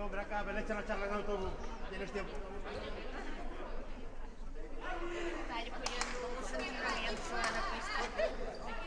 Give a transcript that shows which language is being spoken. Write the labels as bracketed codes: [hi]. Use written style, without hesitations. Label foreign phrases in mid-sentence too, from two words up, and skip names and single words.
[es] acá, me le echan la charla en autobús. Tienes tiempo. [it] Dai, poi io non posso entrare da questa.